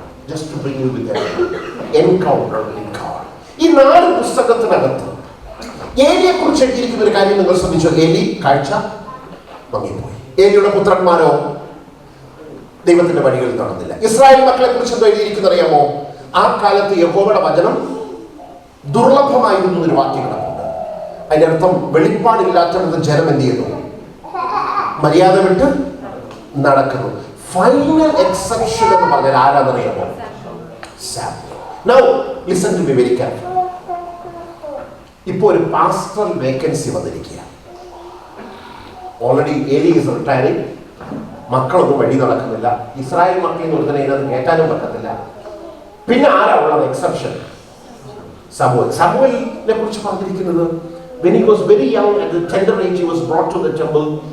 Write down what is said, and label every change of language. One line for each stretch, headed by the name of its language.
English: Just to bring you with an encounter with God.
Malayalam: ഈ 4 പുസ്തകത്തിനകത്ത് ഏലിയെ കുറിച്ച് എഴുതിയിരിക്കുന്ന ഒരു കാര്യം നിങ്ങൾ ശ്രദ്ധിച്ചോ? ഏലി കാഴ്ച മങ്ങിപ്പോയി. ഏലിയുടെ പുത്രന്മാരോ ദൈവത്തിന്റെ വഴികളിൽ നടന്നില്ല. ഇസ്രായേൽ മക്കളെ കുറിച്ച് എന്തോ എഴുതിയിരിക്കുന്ന അറിയാമോ? ആ കാലത്ത് യഹോവയുടെ വചനം ദുർലഭമായിരുന്നു എന്നൊരു വാക്യം കിടപ്പുണ്ട്. അതിന്റെ അർത്ഥം വെളിപ്പാടില്ലാത്തത് ജനം എന്ത് ചെയ്യുന്നു? മര്യാദ വിട്ട് നടക്കുന്നു. ഫൈനൽ എക്സെപ്ഷൻ എന്ന് പറഞ്ഞാൽ ആരാന്നറിയാമോ? Samuel.
English: Now listen to me very carefully.
Malayalam: ഇപ്പോൾ ഒരു പാസ്റ്റർ വേക്കൻസി വന്നിരിക്കുക.
English: Already Eli is retiring.
Malayalam: മക്കളൊന്നും വഴി നടക്കുന്നില്ല. ഇസ്രായേൽ മക്കളിൽ നിന്ന് ഒരുത്തനെ ഇതിനകത്ത് കയറ്റാനും പറ്റത്തില്ല. പിന്നെ ആരാ ഉള്ളത് എക്സെപ്ഷൻ? Samuel. Samuelനെ കുറിച്ച് പറഞ്ഞിരിക്കുന്നത്,
English: when he was very young, at the tender age, he was brought to the temple.